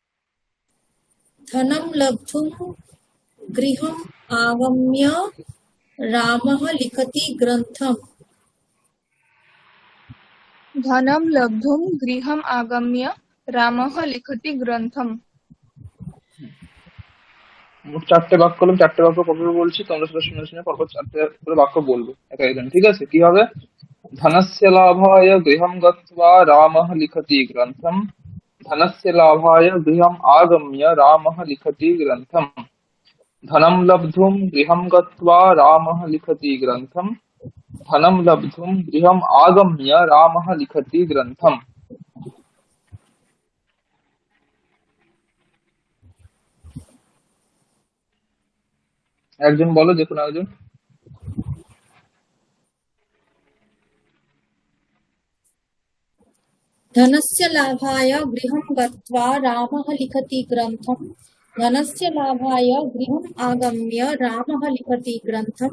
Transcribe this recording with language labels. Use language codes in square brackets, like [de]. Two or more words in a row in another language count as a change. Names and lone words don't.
[sa] धनं लब्धुं गृहम् आगम्य रामः लिखति ग्रन्थम्। धनं लब्धुं गृहम् आगम्य रामः लिखति ग्रन्थम्। [bn] মোট চারটে বাক্য করলাম, চারটে বাক্য পরপর বলছি, তোমরা সেটা শুনে শুনে পরপর চারটে করে বাক্য বলবে এক একজন, ঠিক আছে? কি হবে? [sa] ধনস্য লাভায় গৃহম গত্বা রামঃ লিখতি গ্রন্থম। ধনস্য লাভায় গৃহম আগম্য রামঃ লিখতি গ্রন্থম। ধনম লব্ধুম গৃহম গত্বা রামঃ লিখতি গ্রন্থম। ধনম লব্ধুম গৃহম আগম্য রামঃ লিখতি গ্রন্থম। [bn] একজন বলো, যে কোনো একজন। [sa] धनस्य लाभाय गृहं गत्वा रामः लिखति ग्रन्थम्। धनस्य लाभाय गृहम् आगम्य रामः लिखति ग्रन्थम्।